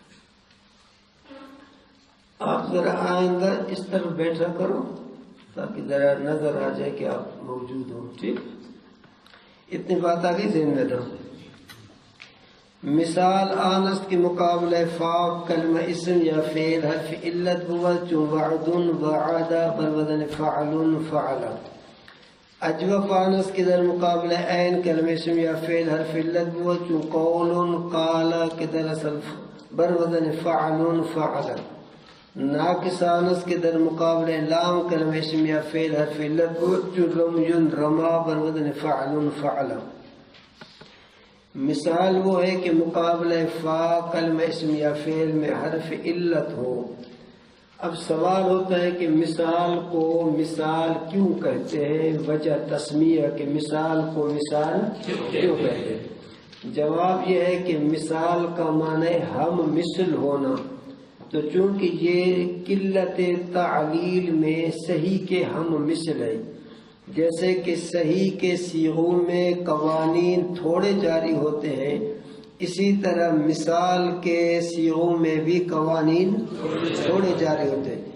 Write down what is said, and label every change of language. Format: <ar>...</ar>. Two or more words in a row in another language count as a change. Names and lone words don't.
<ur>آپ ذرا آئندہ اس طرف بیٹھا کرو تاکہ ذرا نظر آ جائے کہ آپ موجود ہو، ٹھیک؟ اتنی بات آ گئی ذہن میں رہو۔</ur> <fa>مثال آنست کے مقابلہ فا کلمہ اسم یا فعل حرف علت ہوا چون وعد وعد بر وزن فعل فعلا۔ اجوف آنست کے در مقابلہ عین کلمہ اسم یا فعل حرف علت ہوا چون قول قال کے در اصل بر وزن فعل فعلا۔ ناقص آنس کے در مقابلے لام کلمہ اسم یا فعل حرف علت ہو جو رمی رما بر وزن فعل فعلا۔</fa> <ur>مثال وہ ہے کہ مقابلہ فا کلمہ اسم یا فعل میں حرف علت ہو۔ اب سوال ہوتا ہے کہ مثال کو مثال کیوں کہتے ہیں، وجہ تسمیہ کہ مثال کو مثال کیوں کہتے ہیں؟ جواب یہ ہے کہ مثال کا معنی ہم مثل ہونا، تو چونکہ یہ قلت تعلیل میں صحیح کے ہم مثل ہے، جیسے کہ صحیح کے صیغوں میں قوانین تھوڑے جاری ہوتے ہیں، اسی طرح مثال کے صیغوں میں بھی قوانین تھوڑے جاری ہوتے ہیں۔</ur>